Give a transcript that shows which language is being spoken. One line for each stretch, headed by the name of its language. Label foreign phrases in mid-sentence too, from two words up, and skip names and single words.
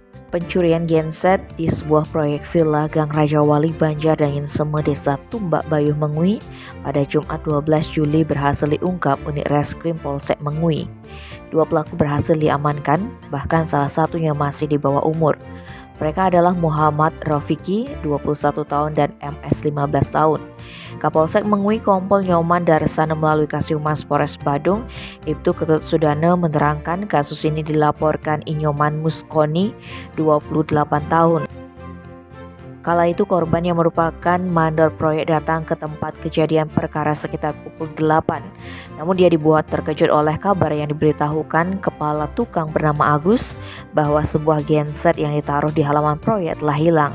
Indonesian: Pencurian genset di sebuah proyek villa Gang Raja Wali Banjar Dangin Seme Desa Tumbak Bayuh Mengui pada Jumat 12 Juli berhasil diungkap unit reskrim Polsek Mengui. 2 pelaku berhasil diamankan, bahkan salah satunya masih di bawah umur. Mereka adalah Muhammad Rafiki, 21 tahun dan MS 15 tahun. Kapolsek Mengui Kompol Nyoman Darsana melalui Kasihhumas Polres Badung, Ibtu Ketut Sudana menerangkan kasus ini dilaporkan Inyoman Muskoni, 28 tahun. Kala itu korban yang merupakan mandor proyek datang ke tempat kejadian perkara sekitar pukul 8. Namun dia dibuat terkejut oleh kabar yang diberitahukan kepala tukang bernama Agus bahwa sebuah genset yang ditaruh di halaman proyek telah hilang.